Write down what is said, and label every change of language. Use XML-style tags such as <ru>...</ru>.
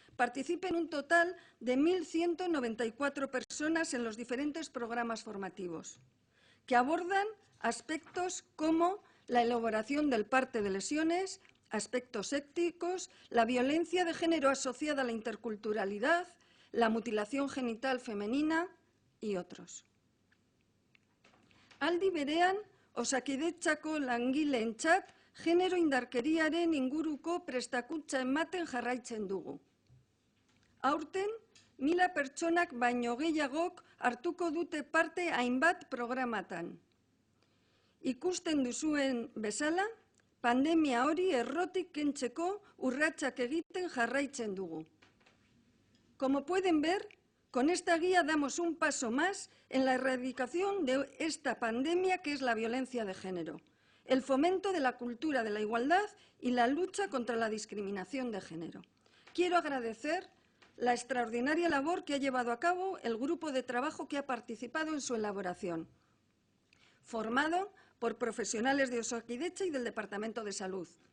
<es>participen un total de 1.194 personas en los diferentes programas formativos, que abordan aspectos como la elaboración del parte de lesiones, aspectos éticos, la violencia de género asociada a la interculturalidad, la mutilación genital femenina y otros.</es> <eu>Aldi berean, Osakidetzako langileentzat genero indarkeriaren inguruko prestakuntza ematen jarraitzen dugu. Aurten, 1000 pertsonak baino gehiagok hartuko dute parte hainbat programatan. Ikusten duzuen bezala, pandemia hori errotik kentzeko urratsak egiten jarraitzen dugu.</eu> <es>Como pueden ver, con esta guía damos un paso más en la erradicación de esta pandemia que es la violencia de género, el fomento de la cultura de la igualdad y la lucha contra la discriminación de género. Quiero agradecer la extraordinaria labor que ha llevado a cabo el grupo de trabajo que ha participado en su elaboración, formado por profesionales de Osakidetza y del Departamento de Salud.</es>